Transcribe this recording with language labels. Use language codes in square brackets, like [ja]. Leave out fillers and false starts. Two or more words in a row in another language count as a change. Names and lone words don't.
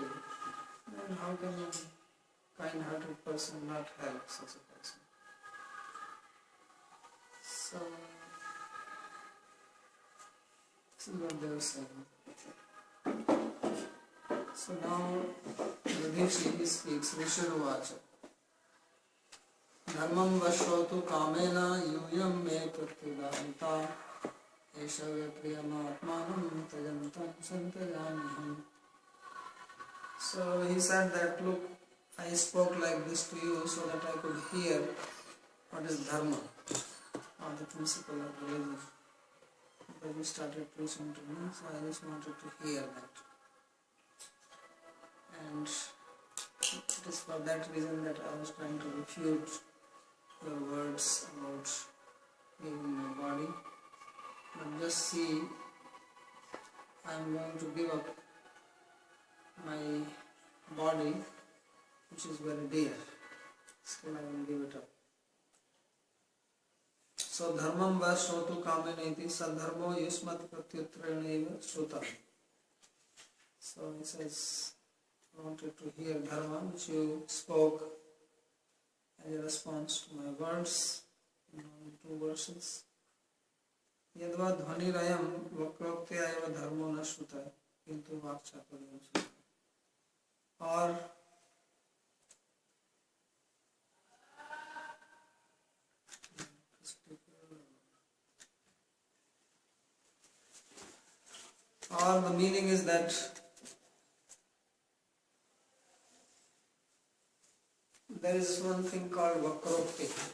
[en] Then how can a kind-hearted person not help such a person? So, this is what they were saying. So now, Yudhishthira speaks, Vishuruvacha. [sa] Dharmam vashotu kamena yuyam me pratyudanta esha priyamaatmanam tajantam santajaniham. [en] So he said that, look, I spoke like this to you so that I could hear what is dharma, or the principle of religion. Because you started preaching to me, so I just wanted to hear that. And it is for that reason that I was trying to refute your words about giving my body. But just see, I am going to give up my body, which is very dear. Still I will give it up. [sa] So dharmam va shrotu kameneti sadharmo yusmat pratyutraneva shrutam. [en] So he says, I wanted to hear dharma, which you spoke as a response to my words in only 2 verses. [sa] Yadva dhvanirayam vakroktyaya eva dharmo na shruta kintu vakchaturiyam shruta. [en] Or the meaning is that there is one thing called vakrokti.